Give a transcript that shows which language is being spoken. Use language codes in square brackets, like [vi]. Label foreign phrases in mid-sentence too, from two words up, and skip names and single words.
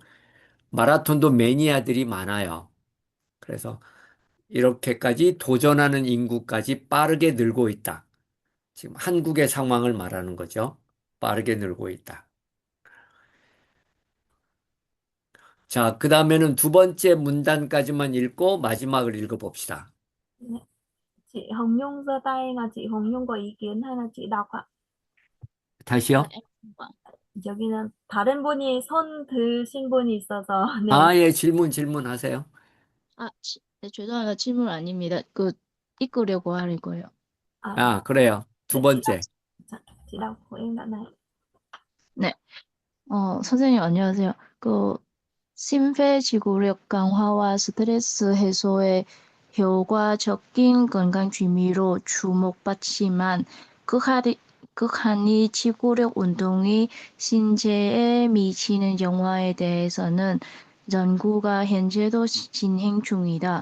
[ko] 마라톤도 매니아들이 많아요. 그래서 이렇게까지 도전하는 인구까지 빠르게 늘고 있다. 지금 한국의 상황을 말하는 거죠. 빠르게 늘고 있다. 자, 그 다음에는 두 번째 문단까지만 읽고 마지막을 읽어봅시다. [vi] Dạ. Chị Hồng Nhung giơ tay, là chị Hồng Nhung có ý kiến hay là chị đọc ạ? [ko] 다시요? [vi] em không ạ. [ko] 여기는 다른 분이 손 드신 분이 있어서 네. 아, 예, 질문하세요. 네, 죄송해요. 질문 아닙니다. 읽으려고 하는 거예요. 아, 아, 그래요. 두 네, 번째. [vi] chị đọc của em đoạn này. [ko] 네. 선생님 안녕하세요. 심폐지구력 강화와 스트레스 해소에 효과적인 건강 취미로 주목받지만 극한이, 극한이 지구력 운동이 신체에 미치는 영향에 대해서는 연구가 현재도 진행 중이다.